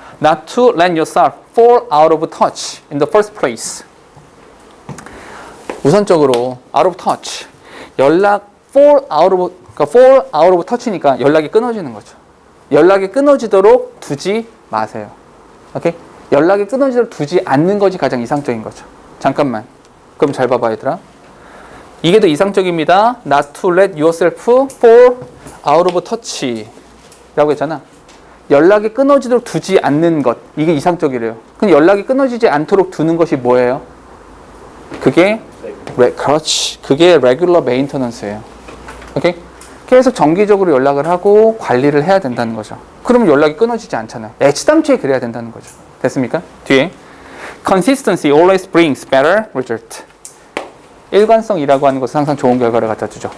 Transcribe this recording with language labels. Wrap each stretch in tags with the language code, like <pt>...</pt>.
<en>Not to let yourself fall out of touch in the first place.</en> <ko>우선적으로</ko> <en>out of touch.</en> <ko>fall out of touch니까 연락이 끊어지는 거죠. 연락이 끊어지도록 두지 마세요. 오케이? 연락이 끊어지도록 두지 않는 것이 가장 이상적인 거죠. 잠깐만. 그럼 잘 봐봐, 얘들아. 이게 더 이상적입니다.</ko> <en>Not to let yourself fall out of touch</en> <ko>라고 했잖아. 연락이 끊어지도록 두지 않는 것. 이게 이상적이래요. 그럼 연락이 끊어지지 않도록 두는 것이 뭐예요? 그게 그렇지. 그게 regular maintenance예요. 오케이? 계속 정기적으로 연락을 하고 관리를 해야 된다는 거죠. 그러면 연락이 끊어지지 않잖아요. 애치담치에 그래야 된다는 거죠. 됐습니까? 뒤에</ko> <en>Consistency always brings better result.</en> <ko>일관성이라고 하는 것은 항상 좋은 결과를 갖다 주죠.</ko>